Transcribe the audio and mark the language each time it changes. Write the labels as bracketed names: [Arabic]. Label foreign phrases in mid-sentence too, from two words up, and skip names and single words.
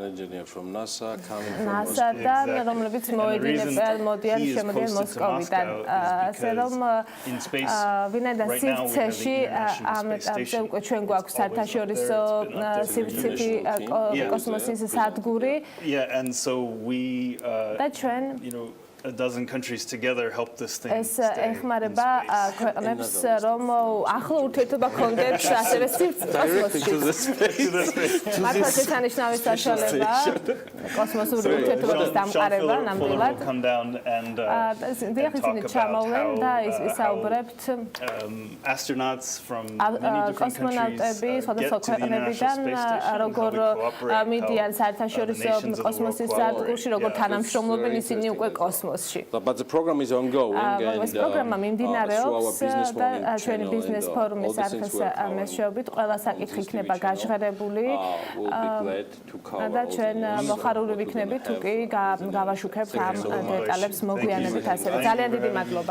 [Georgian] NASA-დან რომლებიც მოდიან შემოდიან მოსკოვიდან ასე რომ ვინაიდან სივრცეში ამ ეტაპზე უკვე ჩვენ გვაქვს საერთაშორისო სივრცითი კოსმოსის სადგური და ჩვენ [English] a dozen countries together help this thing [Georgian] ეს ეხმარება ქვეყნებს რომ ახლო ურთიერთობა კონდეთ ასევე კოსმოსში მართლა შესანიშნავი საშუალება კოსმოსური ურთიერთობების დამყარება ნამდვილად დიახ ისინი ჩამოვლენ და ისაუბრებთ [English] astronauts from many different [Georgian] კოსმონავტები სხვადასხვა ქვეყნებიდან როგორ მიდიან საერთაშორისო კოსმოსის სადგურში როგორ თანამშრომლობენ ისინი უკვე კოსმოსში [English] But the program is ongoing and [Georgian] ეს პროგრამა მიმდინარეობს და ჩვენი ბიზნეს ფორუმის არხის მეშვეობით ყველა საკითხი იქნება გაჟღერებული და ჩვენ მოხარული ვიქნებით თუ კი გავაშუქებთ ამ დეტალებს მოგვიანებით ასევე ძალიან დიდი მადლობა